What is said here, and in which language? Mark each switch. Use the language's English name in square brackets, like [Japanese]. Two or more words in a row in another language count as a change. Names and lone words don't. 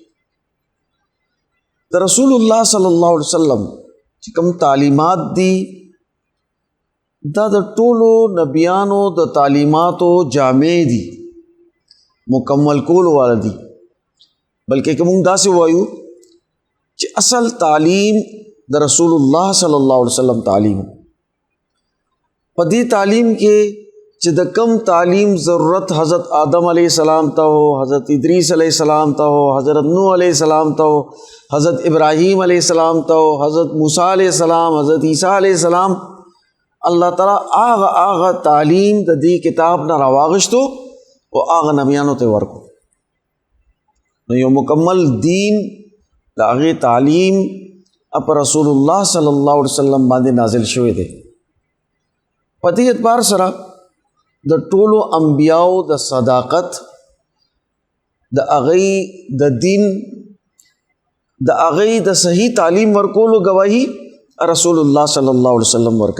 [Pashto] د رسول الله [Arabic] صلی الله علیه وسلم [Pashto] چې کوم تعلیمات دي دا د ټولو نبیانو د تعلیماتو جامع دي، مکمل کول والا دي. بلکې که موږ داسې وایو چې اصل تعلیم د رسول الله [Arabic] صلی الله علیه وسلم [Pashto] تعلیم، په دې تعلیم کې چې د کم تعلیم ضرورت حضرت آدم [Arabic] علیہ السلام [Pashto] ته ہو، حضرت ادریس [Arabic] علیہ السلام [Pashto] ته ہو، حضرت نوح [Arabic] علیہ السلام [Pashto] ته ہو، حضرت ابراہیم [Arabic] علیہ السلام [Pashto] ته ہو، حضرت موسیٰ [Arabic] علیہ السلام، [Pashto] حضرت عیسیٰ [Arabic] علیہ السلام، [Pashto] اللہ تعالیٰ آغا تعلیم د دې کتاب نه راواغشتو او آغا نبیانو ته ورکو. نو یو مکمل دین د هغې تعلیم په رسول الله [Arabic] صلی الله علیه وسلم [Pashto] باندې نازل شوی دی. په دې اعتبار سره د ټولو انبیاو د صداقت د هغې د دین د هغې د صحیح تعلیم ورکولو گواهی رسول الله [Arabic] صلی الله علیه وسلم [Pashto] ورکوي.